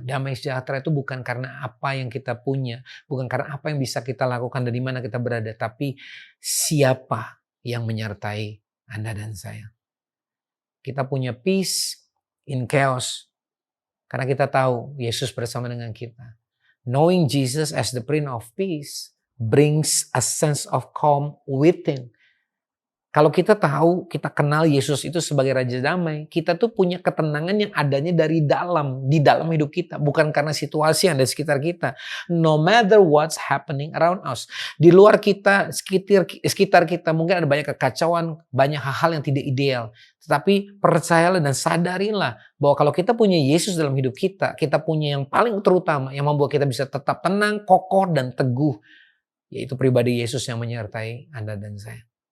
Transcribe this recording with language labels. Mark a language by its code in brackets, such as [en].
[id] Damai sejahtera itu bukan karena apa yang kita punya, bukan karena apa yang bisa kita lakukan dan di mana kita berada, tapi siapa yang menyertai Anda dan saya. Kita punya [en] peace in chaos [id] karena kita tahu Yesus bersama dengan kita. [en] Knowing Jesus as the Prince of Peace brings a sense of calm within. [id] Kalau kita tahu, kita kenal Yesus itu sebagai Raja Damai, kita tuh punya ketenangan yang adanya dari dalam, di dalam hidup kita. Bukan karena situasi yang ada di sekitar kita. [en] No matter what's happening around us. [id] Di luar kita, sekitar kita mungkin ada banyak kekacauan, banyak hal-hal yang tidak ideal. Tetapi percayalah dan sadarilah bahwa kalau kita punya Yesus dalam hidup kita, kita punya yang paling terutama yang membuat kita bisa tetap tenang, kokoh, dan teguh. Yaitu pribadi Yesus yang menyertai Anda dan saya.